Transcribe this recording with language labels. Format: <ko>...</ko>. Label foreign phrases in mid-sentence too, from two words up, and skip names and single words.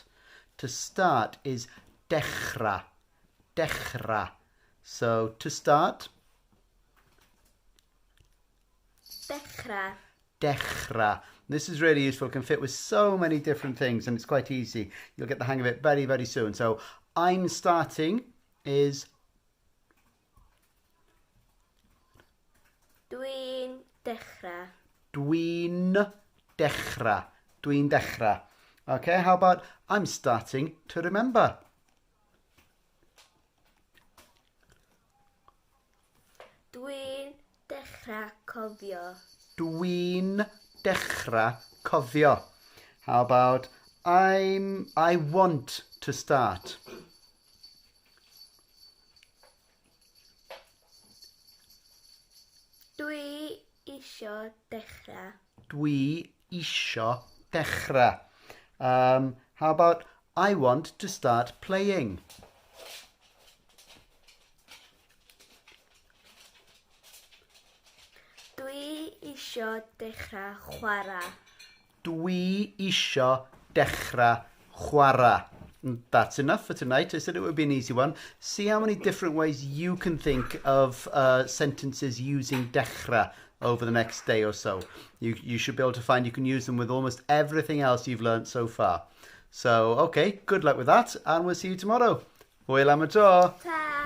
<en>To start is</en> <cy>dechrau. Dechrau.</cy> <en>So to start.</en> <cy>Dechrau. Dechrau.</cy> <en>This is really useful. It can fit with so many different things and it's quite easy. You'll get the hang of it very, very soon. So I'm starting is</en> <cy>Dwi'n dechrau. dwi'n dechrau. Dwi'n dechrau.</cy> <en>Okay, how about I'm starting to remember?</en> <cy>Dwi'n dechrau cofio. Dwi'n dechrau cofio.</cy> <en>How about I want to start?</en> <cy>Dwi isio dechrau. Dwi isio dechrau.</cy> <en>How about I want to start playing?</en> <cy>Dwi isio dechrau chwarae. Dwi isio dechrau chwarae.</cy> <en>And that's enough for tonight. I said it would be an easy one. See how many different ways you can think of sentences using dechrau over the next day or so. You should be able to find you can use them with almost everything else you've learnt so far. So, okay, good luck with that, and we'll see you tomorrow.</en> <cy>Hwyl am y tro. Ta!</cy>